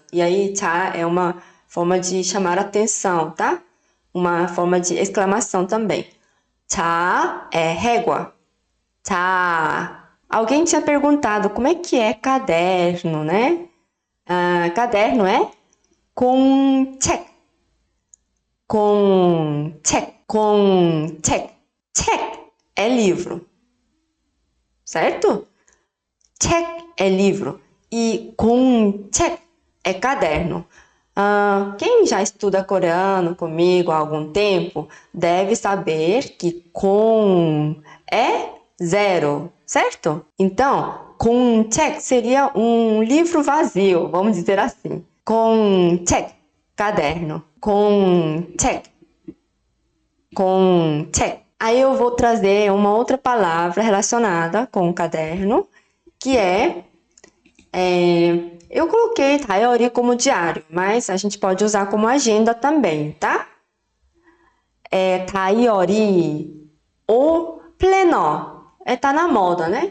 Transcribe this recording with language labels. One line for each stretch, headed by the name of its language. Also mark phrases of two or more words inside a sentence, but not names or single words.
Portuguese: E aí, 자 é uma forma de chamar atenção, tá? Uma forma de exclamação também. 자 é régua. 자. Alguém tinha perguntado como é que é caderno, né? Caderno é 공책.
Korean: 공책. 공책.
Portuguese: 책 é livro. Certo? 책 é livro. E 공책 é caderno. Quem já estuda coreano comigo há algum tempo deve saber que com é zero, certo? Então, 공책 seria um livro vazio, vamos dizer assim.
Korean: 공책, caderno. 공책, 공책.
Portuguese: Aí eu vou trazer uma outra palavra relacionada com o caderno, que eu coloquei diary como diário, mas a gente pode usar como agenda também, tá? Diary ou planner, tá na moda, né?